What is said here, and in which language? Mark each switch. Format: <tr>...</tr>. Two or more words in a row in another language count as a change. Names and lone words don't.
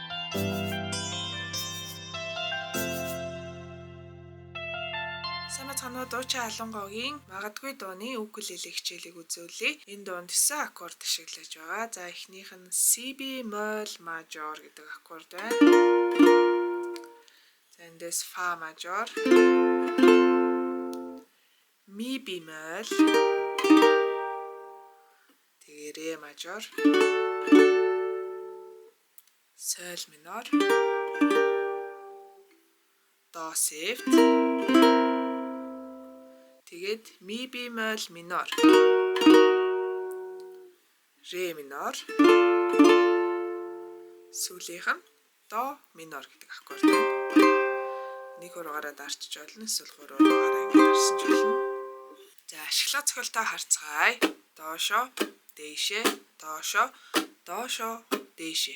<mn>Сайн бацгаана уу, дуучин Алангогийн магадгүй дууны укулеле хичээлийг үзүүлье. Энэ дуунд 9 аккорд ашиглаж байгаа. За эхнийх нь Si bemol major гэдэг аккорд байна. За эндээс Fa major, Mi bemol, тэгээ Re major, Sol minor, Do seft, тэгээд Mi bemol minor, Re minor, сүүлийнх нь Do minor гэдэг аккорд байна. Нэг ургаараа дарчиж болно, эсвэл гурван ургаараа ингэ дарсан ч болно. За ашиглах цохилтоо харцгаая. Доошо, дээшээ, доошо, доошо, дээшээ.</mn>